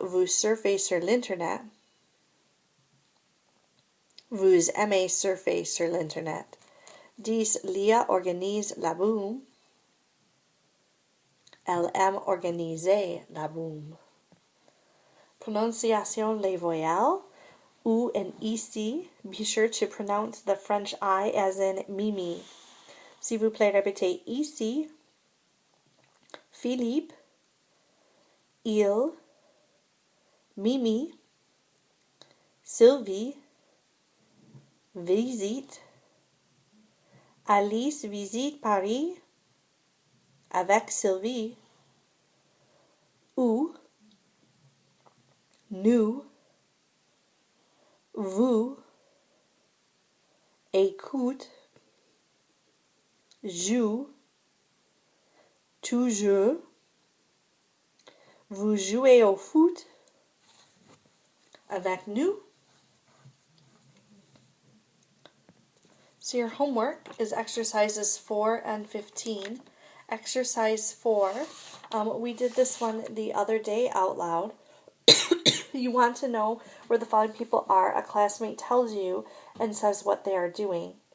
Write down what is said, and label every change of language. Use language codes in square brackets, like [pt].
[fr] Vous surfez sur l'Internet. Vous aimez surfer sur l'Internet. 10. Lia organise la boum. Elle aime organiser la boum. Prononciation les voyelles. Ou and ici. [en] Be sure to pronounce the French I as in Mimi. [fr] S'il vous plaît, répétez ici. Philippe. Il. Mimi. Sylvie. Visite. Alice visite Paris avec Sylvie. Ou. Nous. Vous. Écoute. Joue. Tu joues. Vous jouez au foot avec nous. [en] So your homework is exercises 4 and 15. Exercise 4, we did this one the other day out loud. You want to know where the following people are. A classmate tells you and says what they are doing.